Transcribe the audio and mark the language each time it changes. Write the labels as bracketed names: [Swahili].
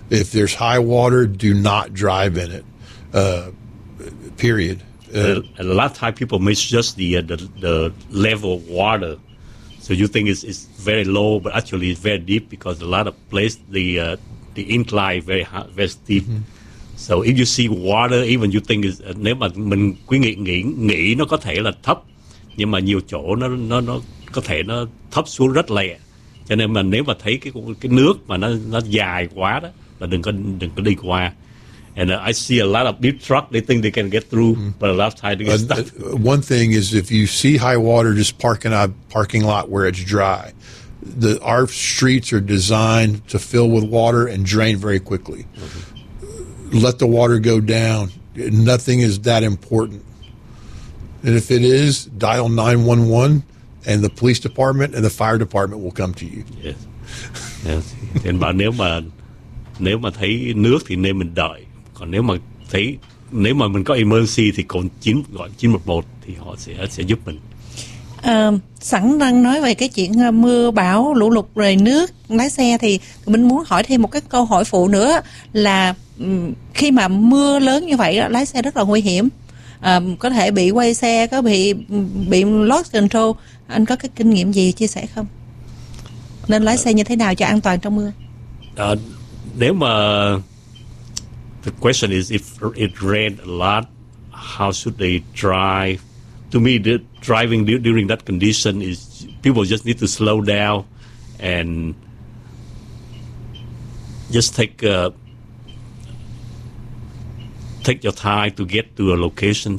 [English] If there's high water, do not drive in it, period. A lot of time people miss just the level of water, so you think it's very low, but actually it's very deep, because a lot of places the incline very high, very steep. Mm-hmm. So if you see water, even you think [Vietnamese] nếu mà mình quý nghĩ nó có thể là thấp, nhưng mà nhiều chỗ nó có thể nó thấp xuống rất lẹ, cho nên mà nếu mà thấy cái nước mà nó dài quá đó là đừng có đi qua. [English] And I see a lot of big trucks, they think they can get through, but a lot of times they get stuck. One thing is, if you see high water, just park in a parking lot where it's dry. Our streets are designed to fill with water and drain very quickly. Mm-hmm. Let the water go down. Nothing is that important. And if it is, dial 911, and the police department and the fire department will come to you. Yes. [Vietnamese] And nếu mà thấy nước thì nên mình đợi. Còn nếu mà mình có emergency thì còn gọi 911 thì họ sẽ giúp mình. Sẵn đang nói về cái chuyện mưa bão lũ lụt rồi nước lái xe, thì mình muốn hỏi thêm một cái câu hỏi phụ nữa là khi mà mưa lớn như vậy đó, lái xe rất là nguy hiểm, có thể bị quay xe, có bị [English] lost control. [Vietnamese] Anh có cái kinh nghiệm gì chia sẻ không? Nên lái xe như thế nào cho an toàn trong mưa? Nếu mà [English] the question is, if it rained a lot, how should they drive? To me, the driving during that condition is people just need to slow down and just take your time to get to a location.